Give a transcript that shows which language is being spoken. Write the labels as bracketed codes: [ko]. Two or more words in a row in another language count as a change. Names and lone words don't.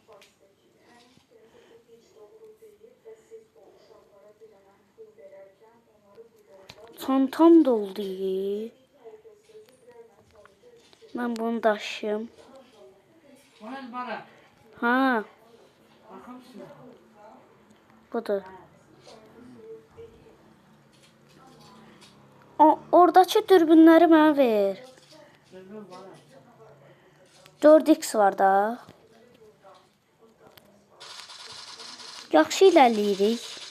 [tr] Çantam doldu. Ben bunu daşıyım. Bana bana. Ha, Bakar mısın? budur. [az] Oradakı dürbünləri mənə ver. [tr] Dürbün bana. [az] 4x var da. Yaxşı ilerləyirik.